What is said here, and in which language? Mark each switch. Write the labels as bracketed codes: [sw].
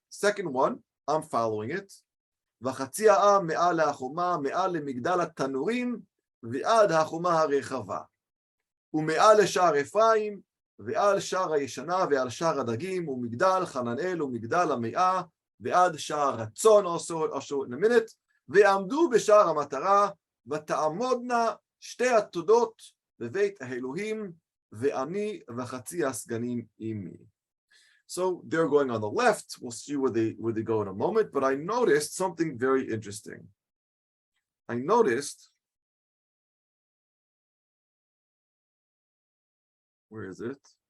[en] Second one, I'm following it. [he] וחצי העם מעל החומה, מעל למגדל התנורים, ועד החומה הרחבה. ומעל לשער אפרים, ועל שער הישנה, ועל שער הדגים, ומגדל חננאל, ומגדל המאה, ועד שער הצאן, [en] also in a minute, [he] ועמדו בשער המטרה, ותעמודנה שתי התודות בבית האלוהים, ואני וחצי הסגנים עמי. [en] So they're going on the left. We'll see where they go in a moment. But I noticed something very interesting. I noticed, where is it?